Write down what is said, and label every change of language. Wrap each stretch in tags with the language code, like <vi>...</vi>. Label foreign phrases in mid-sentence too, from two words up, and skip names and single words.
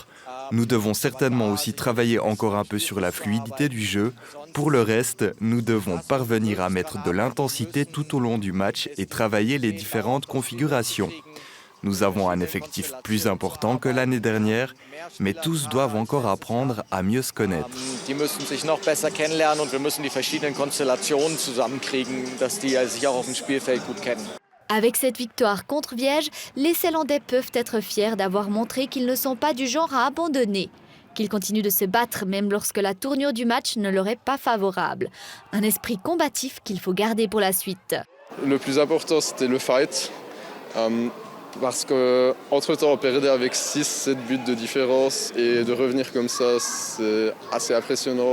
<fr>Nous devons certainement aussi travailler encore un peu sur la fluidité du jeu. Pour le reste, nous devons parvenir à mettre de l'intensité tout au long du match et travailler les différentes configurations. Nous avons un effectif plus important que l'année dernière, mais tous doivent encore apprendre à mieux se connaître.</fr> <de>Die müssen sich noch besser kennenlernen und wir müssen die verschiedenen Konstellationen zusammenkriegen, dass die sich auch auf dem Spielfeld gut kennen.</de> <fr>Avec cette victoire contre Viège, les Zélandais peuvent être fiers d'avoir montré qu'ils ne sont pas du genre à abandonner, qu'ils continuent de se battre même lorsque la tournure du match ne leur est pas favorable. Un esprit combatif qu'il faut garder pour la suite. Le plus important c'était le fight. Parce qu'entre-temps, on perdait avec 6-7 buts de différence et de revenir comme ça, c'est assez impressionnant.</fr>